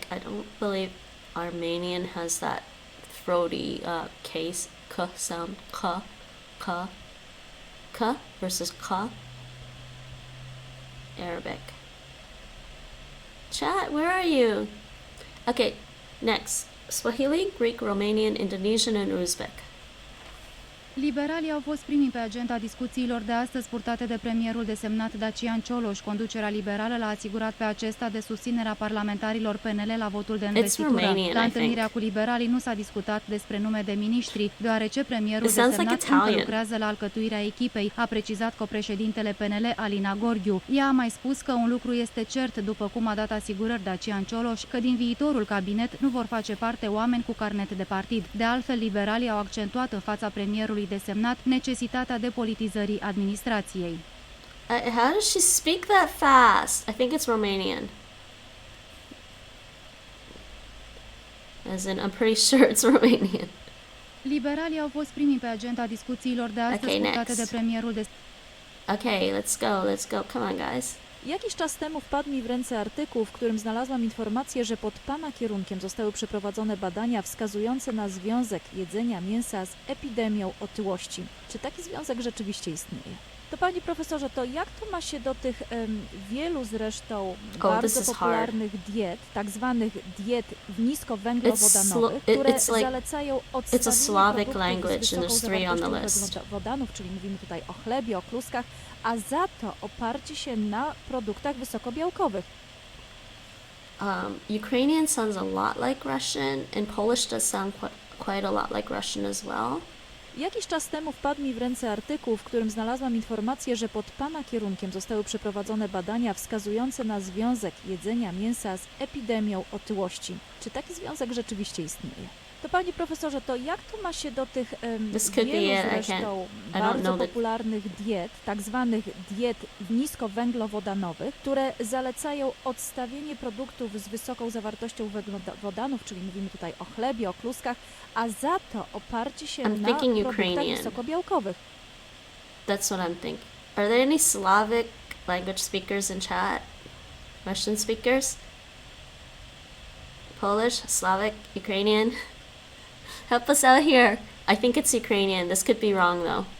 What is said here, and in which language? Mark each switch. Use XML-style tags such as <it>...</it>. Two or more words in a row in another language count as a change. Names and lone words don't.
<en>I don't believe Armenian has that throaty case k sound. K versus k. Arabic. Chat, where are you? Okay, next. Swahili, Greek, Romanian, Indonesian, and Uzbek.</en> <ro>Liberalii au fost primii pe agenda discuțiilor de astăzi purtate de premierul desemnat Dacian Cioloș. Conducerea liberală l-a asigurat pe acesta de susținerea parlamentarilor PNL la votul de investitură. La întâlnirea cu liberalii nu s-a discutat despre nume de miniștri, deoarece premierul desemnat încă lucrează la alcătuirea echipei, a precizat copreședintele PNL Alina Gorghiu. Ea a mai spus că un lucru este cert, după cum a dat asigurări Dacian Cioloș, că din viitorul cabinet nu vor face parte oameni cu carnet de partid. De altfel, liberalii au accentuat în fața premierului desemnat necesitatea depolitizării administrației.</ro> <en>How does she speak that fast? I think it's Romanian. As in, I'm pretty sure it's Romanian.</en> <ro>Liberalii au fost primii pe agenda discuțiilor de astăzi purtate de premierul</ro> <en>Okay, let's go. Come on, guys.</en> <pl>Jakiś czas temu wpadł mi w ręce artykuł, w którym znalazłam informację, że pod Pana kierunkiem zostały przeprowadzone badania wskazujące na związek jedzenia mięsa z epidemią otyłości. Czy taki związek rzeczywiście istnieje? To Panie Profesorze, to jak to ma się do tych wielu zresztą bardzo popularnych diet, tak zwanych diet niskowęglowodanowych, które zalecają odstawienie produktów z wysoką zawartością węglowodanów, czyli mówimy tutaj o chlebie, o kluskach, a za to oparcie się na produktach wysokobiałkowych.</pl> <en>Ukrainian sounds a lot like Russian, and Polish does sound quite a lot like Russian as well.</en> <pl>Jakiś czas temu wpadł mi w ręce artykuł, w którym znalazłam informację, że pod Pana kierunkiem zostały przeprowadzone badania wskazujące na związek jedzenia mięsa z epidemią otyłości. Czy taki związek rzeczywiście istnieje? To Panie Profesorze, to jak to ma się do tych wielu zresztą bardzo popularnych diet, tak zwanych diet niskowęglowodanowych, które zalecają odstawienie produktów z wysoką zawartością węglowodanów, czyli mówimy tutaj o chlebie, o kluskach, a za to oparcie się na produktach wysokobiałkowych.</pl> <en>That's what I'm thinking. Are there any Slavic language speakers in chat? Russian speakers? Polish, Slavic, Ukrainian? Help us out here. I think it's Ukrainian. This could be wrong, though.</en>